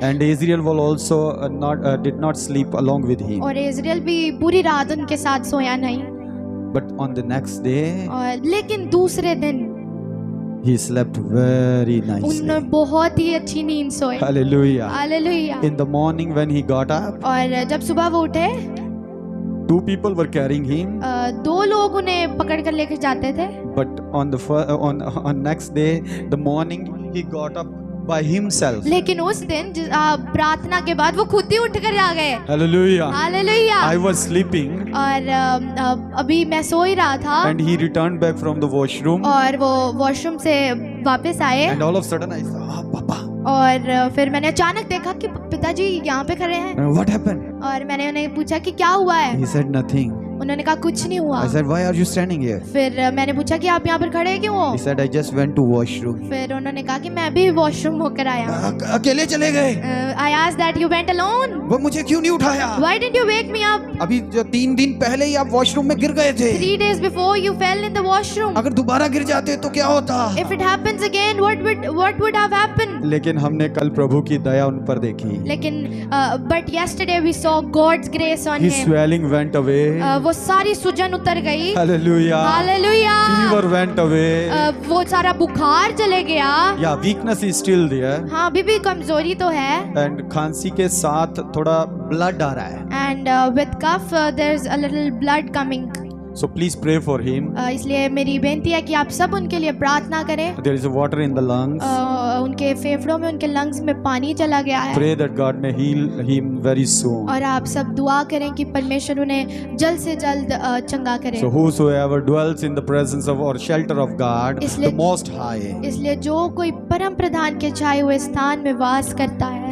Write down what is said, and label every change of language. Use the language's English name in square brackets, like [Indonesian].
[English] and Israel was also did not sleep along with him, [Hindi] और Israel भी पूरी रात उनके साथ सोया नहीं। [English] but on the next day [Hindi] और लेकिन दूसरे दिन [English] he slept very nicely. [Hindi] उन्होंने बहुत ही अच्छी नींद सोए। [English] Hallelujah. [Hindi] Hallelujah. [English] In the morning when he got up, [Hindi] और जब सुबह वो उठे, [English] 2 people were carrying him, [Hindi] 2 लोग उन्हें पकड़ कर लेकर जाते थे। [English] but on next day the morning he got up by himself. [Hindi] लेकिन उस दिन प्रार्थना के बाद वो खुद ही उठकर आ गए। [English] Hallelujah. [Hindi] Hallelujah. [English] I was sleeping [Hindi] और अभी मैं सो ही रहा था [English] and he returned back from the washroom, [Hindi] और वो वॉशरूम से वापस आए [English] and all of a sudden I said, "Ah, Papa, [Hindi] और फिर मैंने अचानक देखा कि पिताजी यहाँ पे खड़े हैं। [English] what happened?" [Hindi] और मैंने उन्हें पूछा कि क्या हुआ है। [English] He said nothing. [Hindi] उन्होंने कहा कुछ नहीं हुआ। [English] I said, "Why are you standing here?" [Hindi] फिर मैंने पूछा कि आप यहाँ पर खड़े क्यों हो। [English] He said, "I just went to washroom." [Hindi] फिर उन्होंने कहा कि मैं भी वॉशरूम होकर आया। अकेले चले गए? [English] I asked that you went alone. [Hindi] वो मुझे क्यों नहीं उठाया? [English] Why didn't you wake me up? [Hindi] अभी 3 दिन पहले ही आप वॉशरूम में गिर गए थे। [English] 3 days before you fell in the washroom. [Hindi] अगर दोबारा गिर जाते तो क्या होता? [English] If it happens again, what would have happened? [Hindi] लेकिन हमने कल प्रभु की दया उन पर देखी। लेकिन [English] but yesterday we saw God's grace on His him. swelling went away. [Hindi] वो सारी सूजन उतर गई। [English] Hallelujah. [Hindi] Hallelujah. [English] Fever went away. [Hindi] वो सारा बुखार चले गया। [English] Yeah, weakness is still there. [Hindi] हाँ, अभी भी कमजोरी तो है। [English] And [Hindi] खांसी के साथ थोड़ा ब्लड आ रहा है। [English] And with cough there's a little blood coming. So please pray for him. [Hindi] इसलिए मेरी बेनती है कि आप सब उनके लिए प्रार्थना करें। [English] There is water in the lungs. [Hindi] उनके फेफड़ों में, उनके लंग्स में पानी चला गया है। [English] Pray that God may heal him very soon. [Hindi] और आप सब दुआ करें कि परमेश्वर उन्हें जल्द से जल्द चंगा करे। [English] So whosoever dwells in the presence of or shelter of God, [Hindi] इसलिए- [English] the Most High, [Hindi] इसलिए जो कोई परम प्रधान के छाए हुए स्थान में वास करता है,